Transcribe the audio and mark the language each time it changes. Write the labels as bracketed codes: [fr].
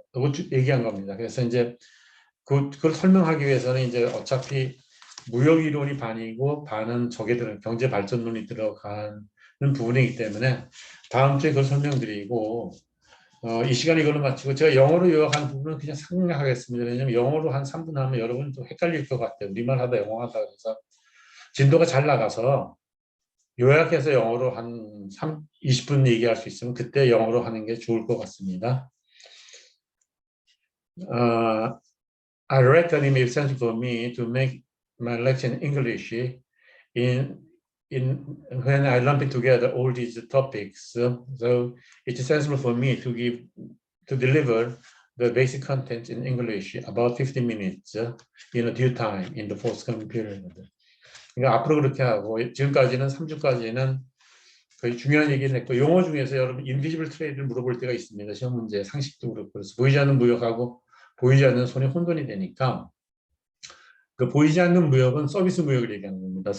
[ko] 라고 얘기한 겁니다. 그래서 이제 그걸 설명하기 위해서는 이제 어차피 무역 이론이 반이고 반은 저게 들어 경제 발전론이 들어가는 부분이기 때문에 다음 주에 그걸 설명드리고 이 시간에 이걸로 마치고 제가 영어로 요약한 부분은 그냥 상략하겠습니다. 왜냐하면 영어로 한 3분 하면 여러분 또 헷갈릴 것 같아요. 우리말 하다 영어 하다 그래서 진도가 잘 나가서 요약해서 영어로 한 20분 얘기할 수 있으면 그때 영어로 하는 게 좋을 것 같습니다. [en] I reckon it makes sense for me to make my lecture in English in when I lump together all these topics. So it's sensible for me to deliver the basic content in English about 15 minutes in a due time in the forthcoming period. [ko] 그러니까 앞으로 그렇게 하고 지금까지는 3주까지는 거의 중요한 얘기를 했고 용어 중에서 여러분 인비지블 트레이드를 물어볼 때가 있습니다. 시험 문제 상식도 그렇고 그래서 보이지 않는 무역하고 보이지 않는 손이 혼돈이 되니까 그 보이지 않는 무역은 서비스 무역을 얘기하는 겁니다.